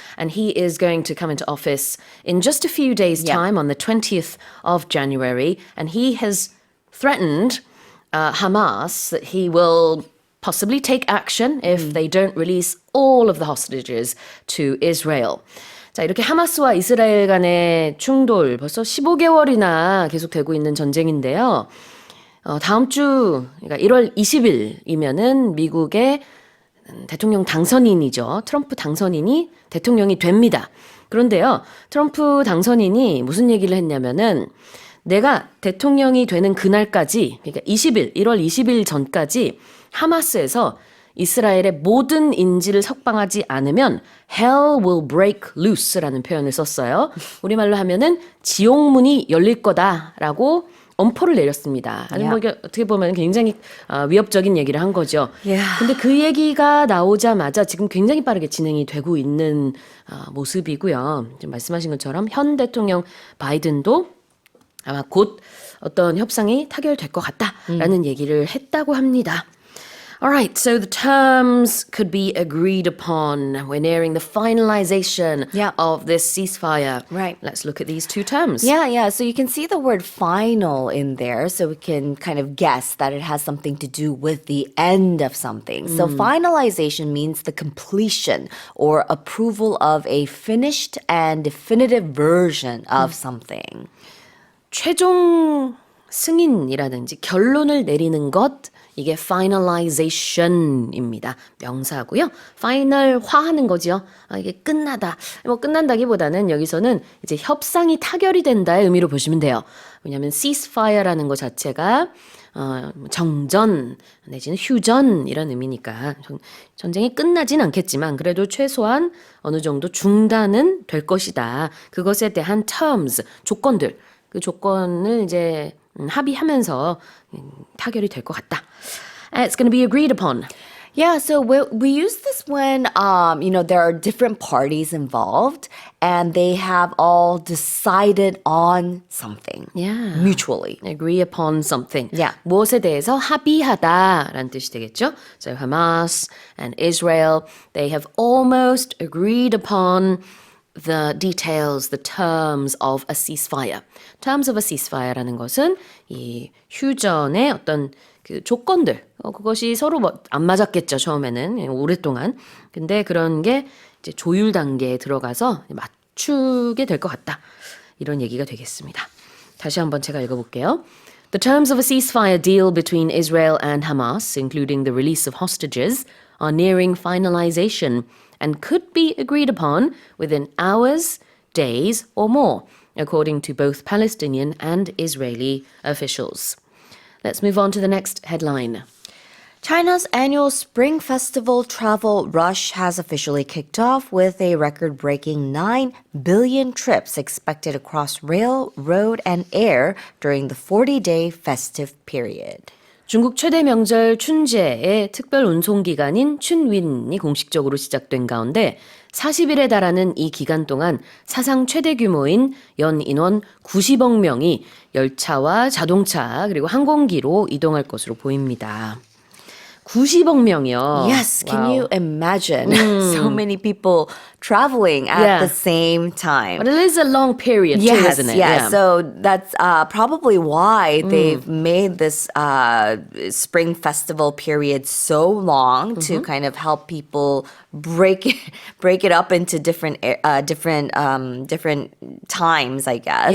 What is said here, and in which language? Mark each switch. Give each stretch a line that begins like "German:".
English: And he is going to come into office in just a few days' time on the 20th of January. And he has threatened Hamas that he will possibly take action if they don't release all of the hostages to Israel.
Korean: 자, 이렇게 하마스와 이스라엘 간의 충돌 벌써 15개월이나 계속되고 있는 전쟁인데요. 다음 주, 그러니까 1월 20일이면은 미국의 대통령 당선인이죠. 트럼프 당선인이 대통령이 됩니다. 그런데요, 트럼프 당선인이 무슨 얘기를 했냐면은 내가 대통령이 되는 그날까지, 그러니까 1월 20일 전까지 하마스에서 이스라엘의 모든 인질을 석방하지 않으면
English: hell will break loose
Korean: 라는 표현을 썼어요. 우리말로 하면은 지옥문이 열릴 거다라고 엄포를 내렸습니다. 아니 뭐 이게 어떻게 보면 굉장히 위협적인 얘기를 한 거죠. 근데 그 얘기가 나오자마자 지금 굉장히 빠르게 진행이 되고 있는 모습이고요. 지금 말씀하신 것처럼 현 대통령 바이든도 아마 곧 어떤 협상이 타결될 것 같다라는 얘기를 했다고 합니다.
English: All right, so the terms could be agreed upon. We're nearing the finalization of this ceasefire. Right. Let's look at these two terms. Yeah. So you can see the word final in there, so we can kind of guess that it has something to do with the end of something. So finalization means the completion or approval of a finished and definitive version of something.
Korean: 최종 승인이라든지 결론을 내리는 것, 이게 finalization입니다. 명사고요. final화하는 거죠. 이게 끝나다. 뭐 끝난다기보다는 여기서는 이제 협상이 타결이 된다의 의미로 보시면 돼요. 왜냐하면 ceasefire라는 것 자체가 정전 내지는 휴전 이런 의미니까 전쟁이 끝나진 않겠지만 그래도 최소한 어느 정도 중단은 될 것이다. 그것에 대한 terms, 조건들, 그 조건을 이제 합의하면서 타결이 될 것 같다.
English: It's going to be agreed upon. Yeah, so we use this when, there are different parties involved and they have all decided on something mutually. Agree upon something. Yeah.
Korean: 무엇에 대해서 합의하다라는 뜻이 되겠죠.
English: So Hamas and Israel, they have almost agreed upon the details, the terms of a ceasefire. Terms of a ceasefire
Korean: 라는 것은 이 휴전의 어떤 그 조건들, 그것이 서로 뭐 안 맞았겠죠, 처음에는. 오랫동안. 근데 그런 게 이제 조율 단계에 들어가서 맞추게 될 것 같다. 이런 얘기가 되겠습니다. 다시 한번 제가 읽어볼게요.
English: The terms of a ceasefire deal between Israel and Hamas, including the release of hostages, are nearing finalization and could be agreed upon within hours, days, or more, according to both Palestinian and Israeli officials. Let's move on to the next headline. China's annual Spring Festival travel rush has officially kicked off with a record-breaking 9 billion trips expected across rail, road, and air during the 40-day festive period.
Korean: 중국 최대 명절 춘제의 특별 운송 기간인 춘윈이 공식적으로 시작된 가운데 40일에 달하는 이 기간 동안 사상 최대 규모인 연 인원 90억 명이 열차와 자동차 그리고 항공기로 이동할 것으로 보입니다. 90억 명이요.
English: Yes, can Wow. you imagine so many people traveling at the same time? But it is a long period too, Yes, isn't it? yeah. So that's probably why they've made this spring festival period so long to kind of help people break it up into different times, I guess.